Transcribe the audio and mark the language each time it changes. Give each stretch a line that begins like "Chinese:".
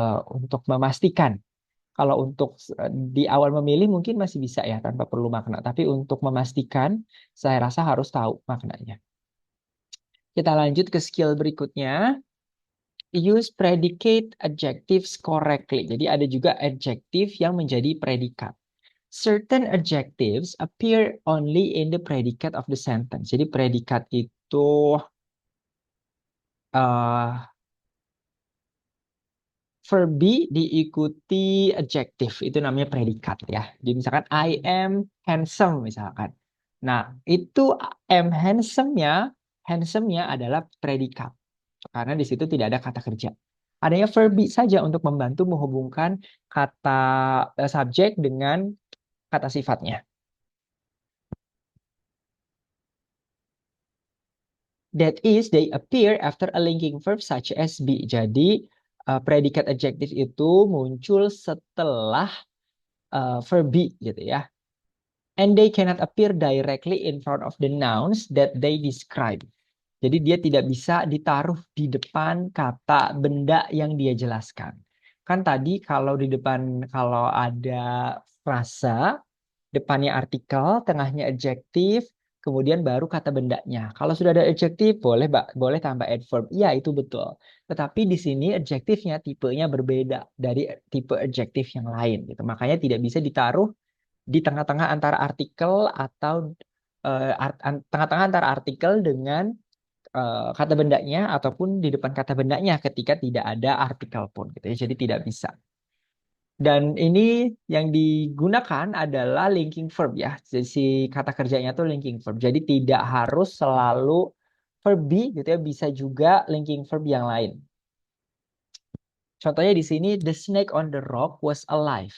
Indonesian: Untuk memastikan. Kalau untuk di awal memilih mungkin masih bisa ya tanpa perlu makna. Tapi untuk memastikan, saya rasa harus tahu maknanya. Kita lanjut ke skill berikutnya.
English: Use predicate adjectives correctly.
Indonesian: Jadi ada juga adjective yang menjadi predikat.
English: Certain adjectives appear only in the predicate of the sentence.
Indonesian: Jadi predikat itu uh, verb diikuti adjective. Itu namanya predikat ya. Jadi misalkan
English: I am handsome
Indonesian: misalkan. Nah, itu
English: am handsome-
Indonesian: nya adalah predikat. Karena di situ tidak ada kata kerja. Adanya verb saja untuk membantu menghubungkan kata subjek dengan kata sifatnya.
English: That is, they appear after a linking verb such as be.
Indonesian: Jadi, predikat adjektif itu muncul setelah verb be, gitu ya.
English: And they cannot appear directly in front of the nouns that they describe.
Indonesian: Jadi dia tidak bisa ditaruh di depan kata benda yang dia jelaskan. Kan tadi kalau di depan, kalau ada frasa, depannya artikel, tengahnya adjektif, kemudian baru kata bendanya. Kalau sudah ada adjektif, boleh boleh tambah adverb. Iya, itu betul. Tetapi di sini adjektifnya tipenya berbeda dari tipe adjektif yang lain gitu. Makanya tidak bisa ditaruh di tengah-tengah antara artikel atau tengah-tengah antara artikel dengan kata bendanya ataupun di depan kata bendanya ketika tidak ada artikel pun gitu ya. Jadi tidak bisa. Dan ini yang digunakan adalah linking verb ya. Jadi si kata kerjanya tuh linking verb. Jadi tidak harus selalu verb be gitu ya, bisa juga linking verb yang lain. Contohnya di sini
English: the snake on the rock was alive.